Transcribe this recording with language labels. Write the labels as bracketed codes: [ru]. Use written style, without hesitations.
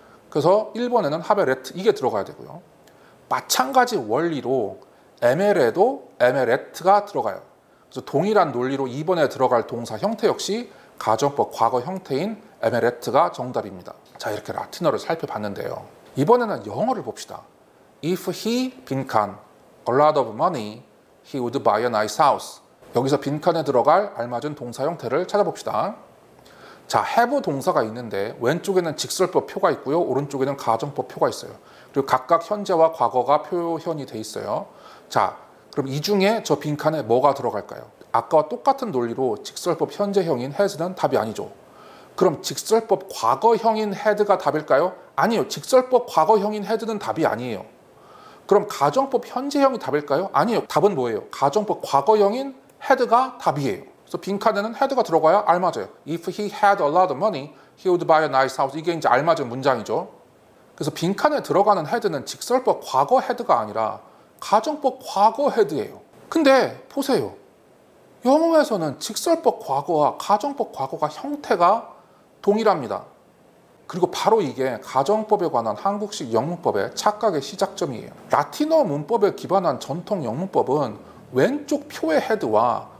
[ko] 그래서 1번에는 하베레트 이게 들어가야 되고요. 마찬가지 원리로 에메레도 에메레트가 들어가요. 그래서 동일한 논리로 2번에 들어갈 동사 형태 역시 가정법 과거 형태인 에메레트가 정답입니다. 자, 이렇게 라틴어를 살펴봤는데요. 이번에는 영어를 봅시다. [en] If he 빈칸 a lot of money, he would buy a nice house. [ko] 여기서 빈칸에 들어갈 알맞은 동사 형태를 찾아봅시다. 자, have 동사가 있는데 왼쪽에는 직설법 표가 있고요. 오른쪽에는 가정법 표가 있어요. 그리고 각각 현재와 과거가 표현이 돼 있어요. 자, 그럼 이 중에 저 빈칸에 뭐가 들어갈까요? 아까와 똑같은 논리로 직설법 현재형인 has는 답이 아니죠. 그럼 직설법 과거형인 had가 답일까요? 아니요. 직설법 과거형인 had는 답이 아니에요. 그럼 가정법 현재형이 답일까요? 아니에요. 답은 뭐예요? 가정법 과거형인 had가 답이에요. 그래서 빈칸에는 had가 들어가야 알맞아요. [en] If he had a lot of money, he would buy a nice house. [ko] 이게 이제 알맞은 문장이죠. 그래서 빈칸에 들어가는 had는 직설법 과거 had가 아니라 가정법 과거 had예요. 근데 보세요. 영어에서는 직설법 과거와 가정법 과거가 형태가 동일합니다. 그리고 바로 이게 가정법에 관한 한국식 영문법의 착각의 시작점이에요. 라틴어 문법에 기반한 전통 영문법은 왼쪽 표의 헤드와